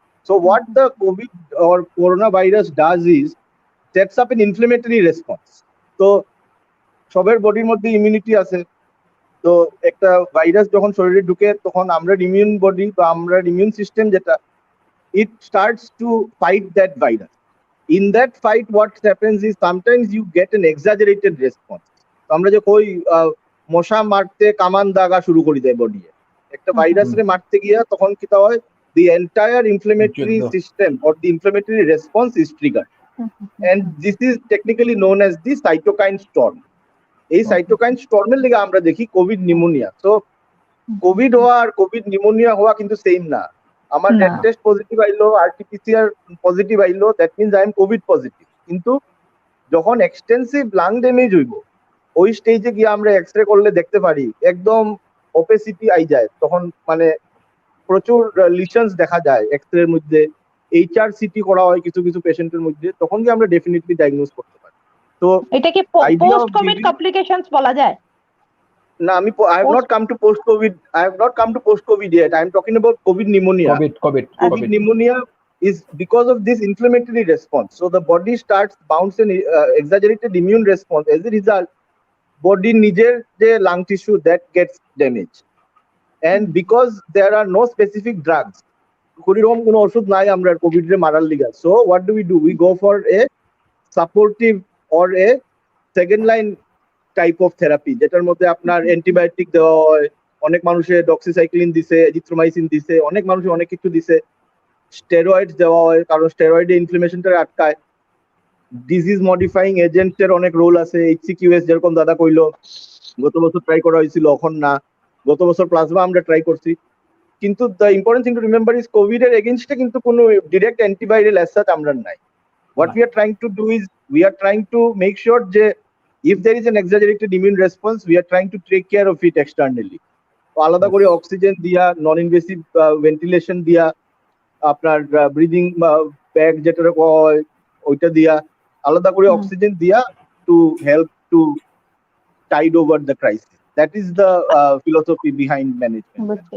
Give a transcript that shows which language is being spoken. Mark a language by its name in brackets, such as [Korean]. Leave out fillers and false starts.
[English] So what the COVID or corona virus does is sets up an inflammatory response. [Bangla] তো সবার বডির মধ্যে immunity আছে, তো একটা ভাইরাস যখন শরীরে ঢুকে তখন আমরা ইমিউন বডি বা আমরা ইমিউন সিস্টেম যেটা, [English] it starts to fight that virus. In that fight what happens is sometimes you get an exaggerated response. [Bangla] আমরা যে কই মশা মারতে কামান দাগা শুরু করে দেয় বডি, একটা ভাইরাসে মারতে গিয়া তখন কি হয়, [English] the entire inflammatory system or the inflammatory response is triggered, and this is technically known as the cytokine storm. [Bangla] এই সাইটোকাইন স্টর্মের লেগে আমরা দেখি কোভিড নিউমোনিয়া। সো কোভিড হওয়া আর কোভিড নিউমোনিয়া হওয়া কিন্তু সেম না। আমার নেট টেস্ট পজিটিভ আইলো, আরটিপিসিআর পজিটিভ আইলো, [English] that means I am COVID positive, [Bangla] কিন্তু যখন এক্সটেন্সিভ লাং ড্যামেজ হইব ওই স্টেজে গিয়ে আমরা এক্সরে করলে দেখতে পারি একদম ওপেসিটি আই যায়, তখন মানে প্রচুর লিশনস দেখা যায় এক্সরের মধ্যে, এইচআরসিটি করা হয় কিছু কিছু পেশেন্টের মধ্যে, তখন কি আমরা ডেফিনেটলি ডায়াগনোজ করতে পারি। তো এটা কি পোস্ট কোভিড কমপ্লিকেশনস বলা যায়? না, আমি [English] I have not come to post COVID yet. I am talking about COVID pneumonia. COVID pneumonia is because of this inflammatory response. So the body starts bouncing exaggerated immune response. As a result, body নিজের যে lung tissue that gets damaged. And because there are no specific drugs, [Bangla] কোনো ওষুধ নাই আমরা Covid এর মারার লিগা, [English] so what do? We go for a supportive or a second line type of therapy, [Bangla] যেটার মধ্যে আপনার অ্যান্টিবায়োটিক দেওয়া হয়, অনেক মানুষে ডক্সিসাইক্লিন দিছে, এজিথ্রোমাইসিন দিছে, অনেক মানুষে অনেক কিছু দিছে, স্টেরয়েড দেওয়া হয় কারণ স্টেরয়েডে ইনফ্লামেশনটা আটকায়, ডিজিজ মডিফাইং এজেন্টের অনেক রোল আছে, HCQS যেরকম দাদা কইলো গত বছর ট্রাই করা হয়েছিল, এখন না, গত বছর প্লাজমা আমরা ট্রাই করছি। কিন্তু [English] the important thing to remember is [Bangla] Covid এর এগেইনস্টে কিন্তু কোনো ডিরেক্ট অ্যান্টিভাইরাল অ্যাজ সাচ আমরা নাই। [English] What we are trying to do is we are trying to make sure that if there is an exaggerated immune response, we are trying to take care of it externally. [Bangla] তো আলাদা করে oxygen দিয়া, non invasive ventilation দিয়া, আপনার breathing bag যেটা হয় ওইটা দিয়া, আলাদা করে অক্সিজেন দিয়া [English] To help to tide over the crisis. That is the philosophy behind management.